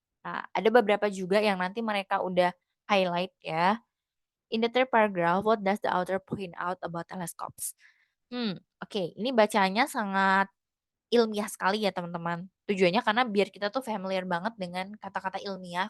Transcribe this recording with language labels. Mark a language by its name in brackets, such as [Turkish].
[Indonesian] Nah, ada beberapa juga yang nanti mereka udah highlight ya. [English] In the third paragraph, what does the author point out about telescopes? [Indonesian] Oke, ini bacanya sangat ilmiah sekali ya teman-teman. Tujuannya karena biar kita tuh familiar banget dengan kata-kata ilmiah.